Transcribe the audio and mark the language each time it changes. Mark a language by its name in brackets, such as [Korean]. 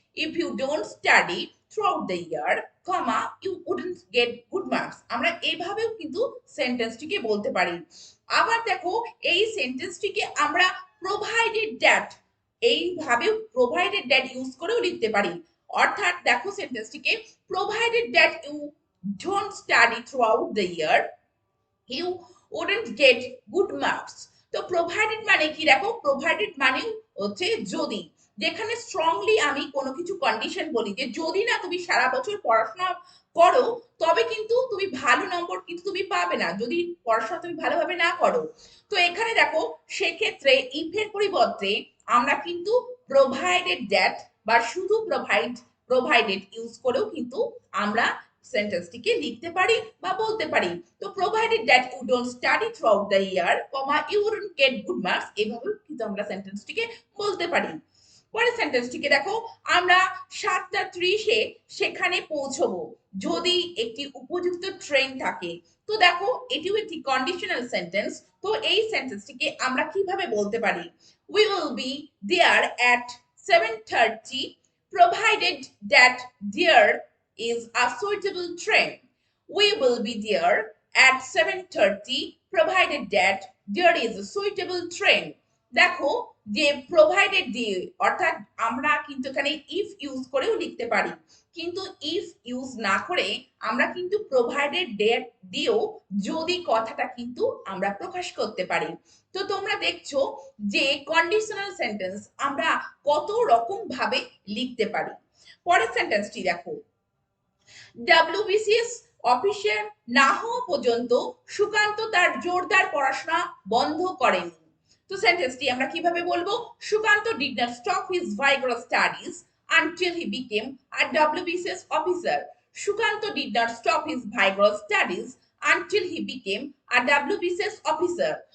[English] If you don't study throughout the year, comma, you wouldn't get good marks. [Bangla] আমরা এইভাবেও কিন্তু সেন্টেন্সটিকে বলতে পারি। আবার দেখো, এই সেন্টেন্সটিকে আমরা প্রোভাইডেড দ্যাট, এইভাবেও প্রোভাইডেড দ্যাট ইউজ করেও লিখতে পারি। অর্থাৎ দেখো সেন্টেন্সটিকে, [English] Provided that you don't study throughout the year you wouldn't get good marks। [Bangla] তো প্রোভাইডেড মানে কি দেখো, প্রোভাইডেড মানে হচ্ছে যদি, যেখানে স্ট্রংলি আমি কোনো কিছু কন্ডিশন বলি যে যদি না তুমি সারা বছর পড়াশোনা করো তবে কিন্তু তুমি ভালো নম্বর কিন্তু তুমি পাবে না, যদি পড়াশোনা তুমি ভালোভাবে না করো। তো এখানে দেখো, সেক্ষেত্রে ইফের পরিবর্তে আমরা কিন্তু প্রোভাইডেড দ্যাট বা শুধু প্রোভাইডেড ইউজ করেও কিন্তু আমরা সেন্টেন্সটিকে লিখতে পারি বা বলতে পারি। [English] তো provided that you don't study throughout the year, comma, you wouldn't get good marks, [Bangla] এভাবেও কিন্তু আমরা সেন্টেন্সটিকে বলতে পারি। পরের সেন্টেন্সটিকে দেখো, আমরা 7:30-এ সেখানে পৌঁছবো যদি একটি উপযুক্ত ট্রেন থাকে। তো দেখো, এটিও একটি কন্ডিশনাল সেন্টেন্স। তো এই সেন্টেন্সটিকে আমরা কিভাবে বলতে পারি? [English] We will be there at 7:30 provided that there is a suitable train. We will be there at 7:30 provided that there is a suitable train. [Bangla] দেখো যে প্রোভাইডেড দিয়ে, অর্থাৎ আমরা কিন্তু এখানে ইফ ইউজ করেও লিখতে পারি, কিন্তু ইফ ইউজ না করে আমরা কিন্তু প্রোভাইডেড ডেট দিয়েও যদি কথাটা কিন্তু আমরা প্রকাশ করতে পারি। তো তোমরা দেখছো যে কন্ডিশনাল সেন্টেন্স আমরা কত রকম ভাবে লিখতে পারি। পরের সেন্টেন্সটি দেখো, ডাব্লিউবিসিএস অফিসার না হওয়া পর্যন্ত সুকান্ত তার জোরদার পড়াশোনা বন্ধ করেনি। তো সেন্টেন্সটি আমরা কিভাবে বলবো? [English] Sukanta did not stop his vigorous studies until he became a WBCS officer. Sukanta did not stop his vigorous studies until he became a WBCS officer.